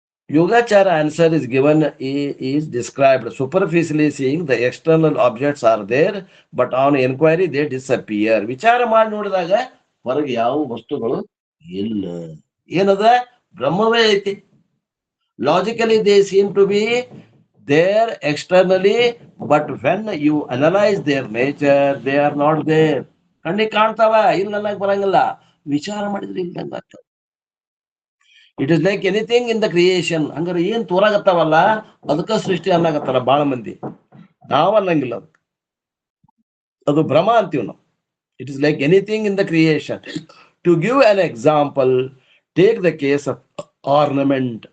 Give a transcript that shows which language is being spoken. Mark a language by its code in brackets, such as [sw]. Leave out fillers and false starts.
[en] Yogacara answer is given is described superficially, seeing the external objects are there, but on inquiry they disappear. [kn] ವಿಚಾರ ಮಾಡಿ ನೋಡಿದಾಗ ಹೊರಗೆ ಯಾವ ವಸ್ತುಗಳು ಇಲ್ಲ. ಏನದ? ಬ್ರಹ್ಮವೇ ಐತಿ. [en] Logically they seem to be there externally, but when you analyze their nature, they are not there. [kn] ಕಣ್ಣಿಗೆ ಕಾಣ್ತಾವ, ಇಲ್ಲ ಅನ್ನಕ್ ಬರಂಗಿಲ್ಲ. ವಿಚಾರ ಮಾಡಿದ್ರೆ ಇಲ್ದಂಗ ಆಗ್ತದೆ. [en] It is like anything in the creation. [kn] ಹಂಗಾರೆ ಏನ್ ತೋರಾಗತ್ತಾವಲ್ಲ, ಅದಕ್ಕ ಸೃಷ್ಟಿ ಅನ್ನಾಗತ್ತಾರ ಬಾಳ ಮಂದಿ. ನಾವ್ ಅನ್ನಂಗಿಲ್ಲ, ಅದು ಭ್ರಮ ಅಂತೀವಿ ನಾವು. [en] It is like anything in the creation. To give an example, take the case of ornament.